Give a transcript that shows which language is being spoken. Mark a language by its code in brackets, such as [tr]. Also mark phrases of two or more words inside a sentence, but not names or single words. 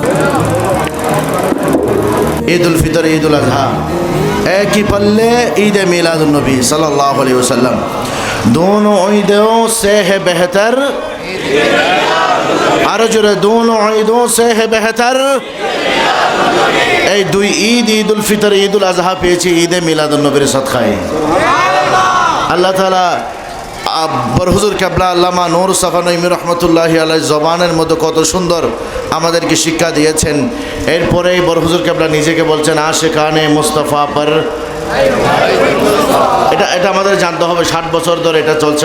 [ur] عید الفطر عید الاضحیٰ ایک ہی پلے عید میلاد النبی [ar] صلی اللہ علیہ وسلم، [ur] دونوں عیدوں سے ہے بہتر، ارجر دونوں عیدوں سے ہے بہتر، [bn] এই দুই ঈদ, ঈদ উল ফিতর, ঈদ উল আজহা পেয়েছি ঈদে মিলাদুন্নবীর সদকায়ে। আল্লাহ তাআলা বরহুজুর কেবলা আল্লামা নূর সাফা নঈমী [ar] رحمة الله عليه [bn] জবানের মধ্যে কত সুন্দর আমাদেরকে শিক্ষা দিয়েছেন। এরপরেই বরহুজুর কেবলা নিজেকে বলছেন আশিকানে মুস্তাফা পর, এটা আমাদের জানতে হবে, 60 বছর ধরে এটা চলছে।